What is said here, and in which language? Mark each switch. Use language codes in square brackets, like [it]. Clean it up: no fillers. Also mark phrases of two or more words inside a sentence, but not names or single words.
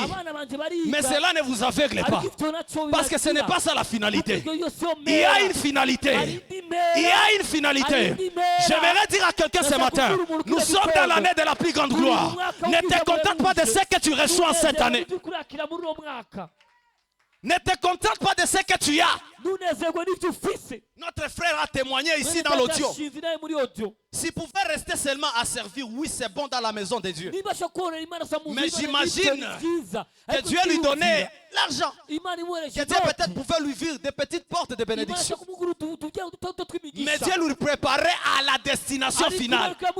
[fr] Mais cela ne vous aveugle pas. Parce que ce n'est pas ça la finalité. Il y a une finalité. Il y a une finalité. J'aimerais dire à quelqu'un ce matin, nous sommes dans l'année de la plus grande gloire. Ne te contente pas de ce que tu reçois en cette année. Ne te contente pas de ce que tu as. [rn] ntunezerwe n'ibyo ufise. [fr] Notre frère a témoigné ici dans l'audio. S'il pouvait rester seulement à servir, oui, c'est bon dans la maison de Dieu. Mais j'imagine que Dieu lui donnait l'argent. Que Dieu peut-être pouvait lui ouvrir des petites portes de bénédiction. Mais Dieu lui préparait à la destination finale.